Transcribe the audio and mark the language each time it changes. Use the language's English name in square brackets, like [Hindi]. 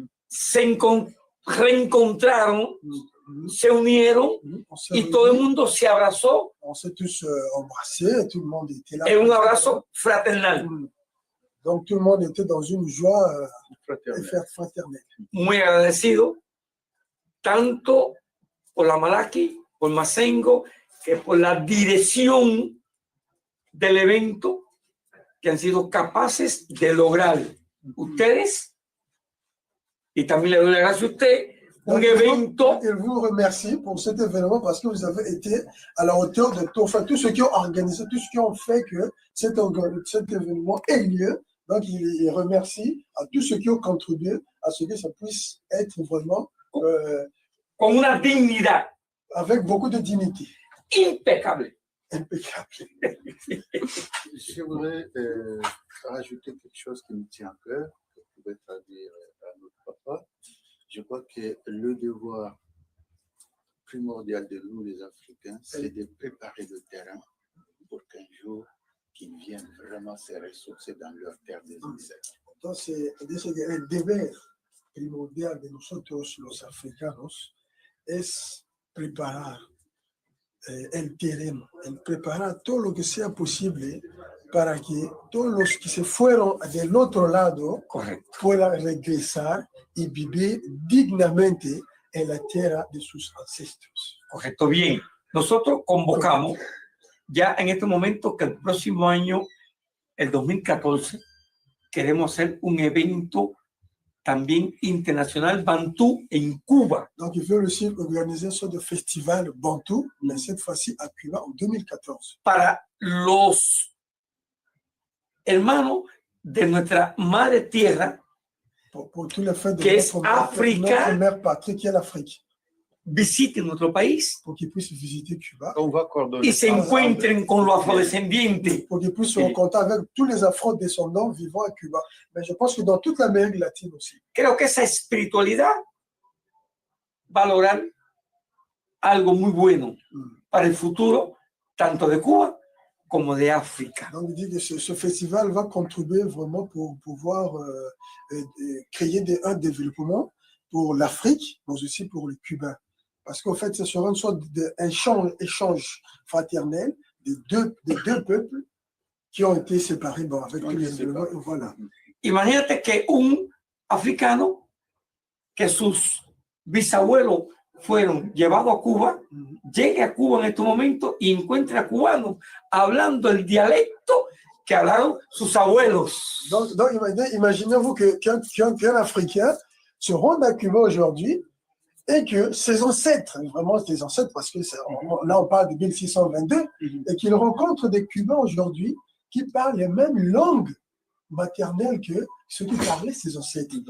[Spanish] Se reencontraron, se unieron y todo el mundo se abrazó. [French] On s'est tous embrassés, tout le monde était là. [Spanish] En un abrazo fraternal. [French] Donc, tout le monde était dans une joie fraternelle. [Spanish] Muy agradecido, tanto por la Malaki, por Masengo, que por la dirección del evento que han sido capaces de lograr ustedes, y también le doy las gracias a usted, un evento. [French] Je vous remercie pour cet événement parce que vous avez été à la hauteur de tout, enfin, tous ceux qui ont organisé, tous ceux qui ont fait que cet événement ait lieu. Donc, il remercie à tous ceux qui ont contribué à ce que ça puisse être vraiment [Spanish] con una dignidad, [French] avec beaucoup de dignité. Impeccable. Impeccable. Je voudrais rajouter quelque chose qui me tient à cœur, que je pouvais traduire à notre papa. Je crois que le devoir primordial de nous, les Africains, c'est de préparer le terrain pour qu'un jour, qu'ils viennent vraiment se ressourcer dans leur terre des insectes. [Spanish] Entonces, el deber primordial de nosotros, los africanos, es preparar el terreno, el preparar todo lo que sea posible para que todos los que se fueron del otro lado puedan regresar y vivir dignamente en la tierra de sus ancestros. Correcto, bien. Nosotros convocamos ya en este momento que el próximo año, el 2014, queremos hacer un evento también internacional Bantú en Cuba. [French] Donc, ils veulent aussi organiser un de festival Bantou, mais cette fois-ci à Cuba en 2014. [Spanish] Para los hermanos de nuestra madre tierra, [French] pour tous les faits de [Spanish] que es África, [French] notre mère patrie qui est l'Afrique. [Spanish] Visiten nuestro país [French] pour qu'ils puissent visiter Cuba. On va coordonner. [Spanish] Y se encuentren con los afrodescendientes. [French] Pour qu'ils puissent se rencontrer avec tous les afrodescendants vivant à Cuba. Mais je pense que dans toute l'Amérique latine aussi. [Spanish] Creo que esa espiritualidad va a lograr algo muy bueno para el futuro, tanto de Cuba como de África. [French] Donc, il dit que ce festival va contribuer vraiment pour pouvoir créer un développement pour l'Afrique, mais aussi pour les Cubains. Parce qu'en fait, ce sera une sorte d'échange fraternel de deux peuples qui ont été séparés avec tous les éléments. Voilà. [Spanish] Imagínate que un africano que sus bisabuelos fueron llevados a Cuba, llegue a Cuba en este momento y encuentre a cubanos hablando el dialecto que hablaron sus abuelos. [French] Donc imaginez-vous qu'un Africain se rendent à Cuba aujourd'hui et que ses ancêtres, vraiment ses ancêtres, parce que là on parle de 1622, et qu'ils rencontrent des Cubains aujourd'hui qui parlent les mêmes langues maternelles que ceux qui parlaient ses ancêtres.